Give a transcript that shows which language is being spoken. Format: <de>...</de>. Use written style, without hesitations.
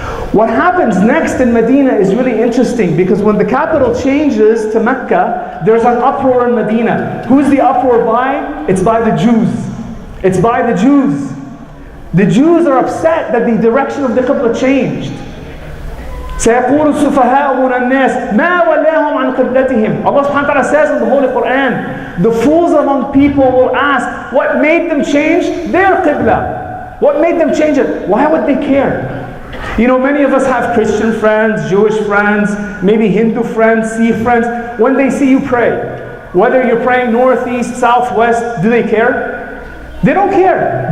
<en>What happens next in Medina is really interesting, because when the capital changes to Mecca, there's an uproar in Medina. Who's the uproar by? It's by the Jews. It's by the Jews. The Jews are upset that the direction of the Qibla changed.</en> <ar>سيقول السفهاء من الناس ما ولاهم عن قبلتهم.</ar> <en>Allah subhanahu wa ta'ala says in the Holy Quran, the fools among people will ask, what made them change their Qibla? What made them change it? Why would they care? You know, many of us have Christian friends, Jewish friends, maybe Hindu friends, Sikh friends. When they see you pray, whether you're praying north, east, south, west, do they care? They don't care.</en>